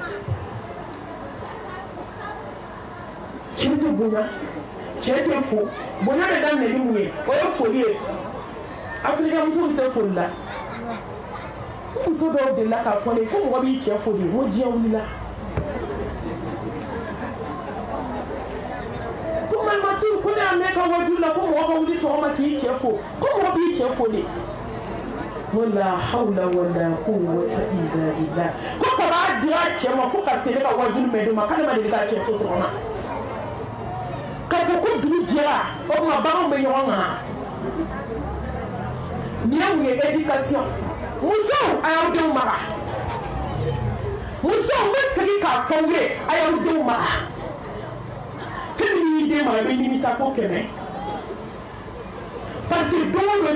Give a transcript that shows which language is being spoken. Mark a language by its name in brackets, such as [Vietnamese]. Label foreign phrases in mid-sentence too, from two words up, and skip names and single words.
[Bambara] cɛ tɛ bonya cɛ tɛ fo bonya bɛ daminɛ ni mun ye o ye foli ye Afirika muso bɛ se foli la muso dɔw delila k'a fɔ ne ko mɔgɔ b'i cɛ fo de n ko diɲɛ wulila ko ne y'a mɛn ka wajulu la ko mɔgɔ ka wuli sɔgɔma k'i cɛ fo ko mɔgɔ b'i cɛ fo de [Arabic] wala hawla wala quwwata illa billah [Bambara] ko ka b'a dira cɛ ma fo ka se ne ka wajulu mɛn don ma k'ale ma deli k'a cɛ fo sɔgɔma k'a fɔ ko dugu jɛra o tuma baganw bɛ ɲɔgɔn kan nin ye mun ye éducation musow a y'aw denw mara musow bɛ segin k'a fɔ aw ye a y'aw denw mara fɛn min y'i den mara i bɛ nimisa ko 100 [French] parce que [Bambara] don o don